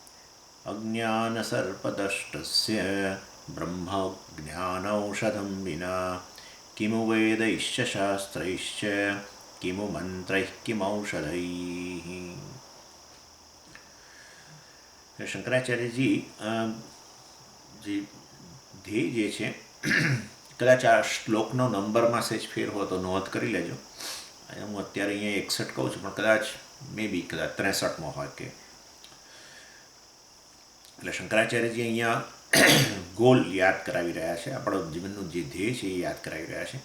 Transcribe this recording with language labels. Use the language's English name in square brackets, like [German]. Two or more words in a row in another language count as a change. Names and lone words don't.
[Sanskrit] अज्ञानसर्पदष्टस्य ब्रह्मज्ञानौषधं विना किमु वेदैश्च शास्त्रैश्च किमु मंत्रैः किमौषधैः। [Gujarati] शंकराचार्यजी જે ધ્યેય જે છે કદાચ આ શ્લોકનો નંબરમાં સેજ ફેર હોય તો નોંધ કરી લેજો. હું અત્યારે અહીંયા 61 કહું છું પણ કદાચ મે બી કદાચ 63માં હોય કે. એટલે શંકરાચાર્યજી અહીંયા ગોલ યાદ કરાવી રહ્યા છે, આપણો જીવનનું જે ધ્યેય છે એ યાદ કરાવી રહ્યા છે.